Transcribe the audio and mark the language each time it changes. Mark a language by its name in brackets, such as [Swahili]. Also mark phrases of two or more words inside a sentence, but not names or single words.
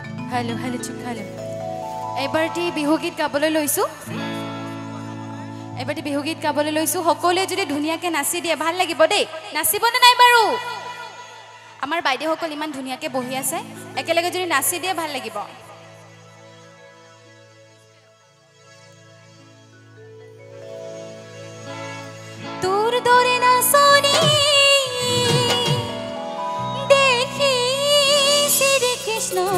[Assamese] হেল' হেল' চুপ হেল' এবাৰটি বিহুগীত গাবলৈ লৈছো এবাৰটি বিহুগীত গাবলৈ লৈছো সকলোৱে যদি ধুনিয়াকে নাচি দিয়ে ভাল লাগিব দেই নাচিবনে নাই বাৰু আমাৰ বাইদেউ সকল ইমান ধুনিয়াকে বহি আছে একেলগে যদি নাচি দিয়ে ভাল লাগিব তোৰ দৰে নাচনি দেখি শ্ৰী কৃষ্ণ